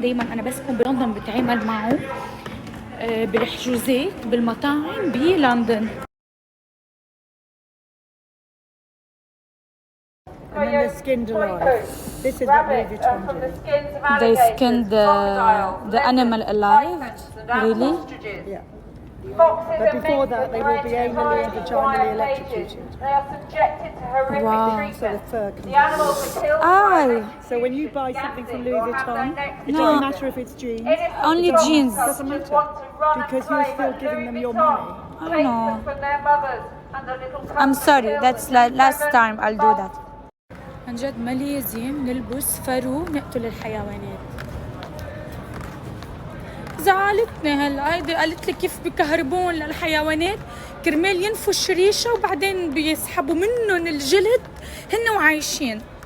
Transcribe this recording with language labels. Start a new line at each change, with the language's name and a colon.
Arabic: دايما انا بس كون بلندن بتعامل معه بالحجوزات بالمطاعم بلندن.
English: And then they're skinned alive. This is what Louis Vuitton do. They skinned the animal alive. Really? Yeah. But before that, they will be anally and vaginally electrocuted. They are subjected to horrific Wow. treatment. So the fur comes The animals are killed. Aye. So when you buy something from Louis Vuitton, it No. doesn't matter if it's jeans, Only jeans. it doesn't matter. Because you're still giving them your money. I know. From their mothers and the little I'm sorry. That's last time I'll do that.
Arabic: عن جد ما لازم نلبس فرو نقتل الحيوانات. زعلتني هلا هيدي قالت لي كيف بكهربون للحيوانات كرمال ينفوا الشريشه وبعدين بيسحبوا منهم الجلد هن وعايشين.